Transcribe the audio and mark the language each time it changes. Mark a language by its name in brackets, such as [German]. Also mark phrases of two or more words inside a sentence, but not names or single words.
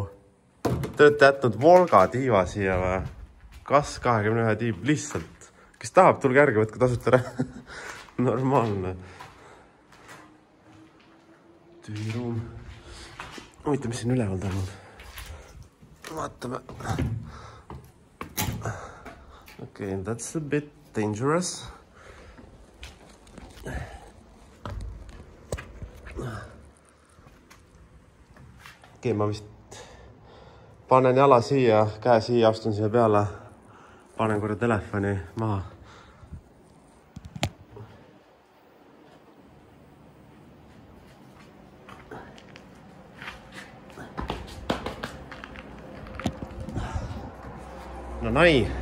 [Estonian] Te olete jätnud Volga tiiva siia või? Kas 21 tiib lihtsalt? Kes tahab, tulge järgi, võtke tasuta ära. Normaalne. Tüüruum. Huvitav, mis siin üleval tänud? Vaatame. [English] Okay, that's a bit dangerous. [Estonian] Okay, ma vist panen jala siia, käe siia, astun siia peale. Panen korra telefoni maha. No nai.